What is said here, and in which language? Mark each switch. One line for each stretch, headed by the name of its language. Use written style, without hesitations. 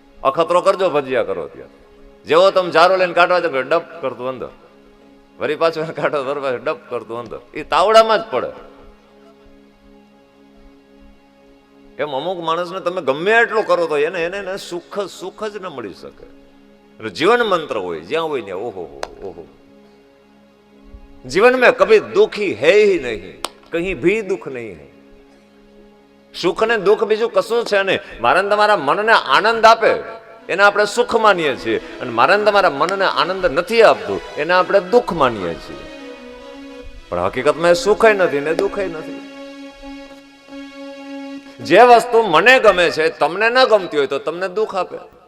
Gujarati: અખતરો કરજો ભજીયા કરો ત્યાં. જેવો તમે જારો લઈને કાઢવા જાવ ડબ કરતું અંદર, વરી પાછું કાઢો વરી ડબ કરતું અંદર, એ તાવડામાં જ પડે. એમ અમુક માણસને તમે ગમે એટલું કરો તો એને સુખ જ ન મળી શકે. એટલે જીવન મંત્ર હોય જ્યાં હોય ને ઓહો ઓહો.
Hindi: जीवन में कभी दुखी है ही नहीं, कहीं भी दुख नहीं है.
Gujarati: સુખ ને દુઃખ બીજું કશું છે નહીં. મારા તમારા મનને આનંદ આપે એને આપણે સુખ માનીએ છીએ, અને મારા તમારા મનને આનંદ નથી આપતું એને આપણે દુઃખ માનીએ છીએ. પણ હકીકતમાં સુખ નથી ને દુઃખ નથી. જે વસ્તુ મને ગમે છે તમને ન ગમતી હોય તો તમને દુઃખ આપે.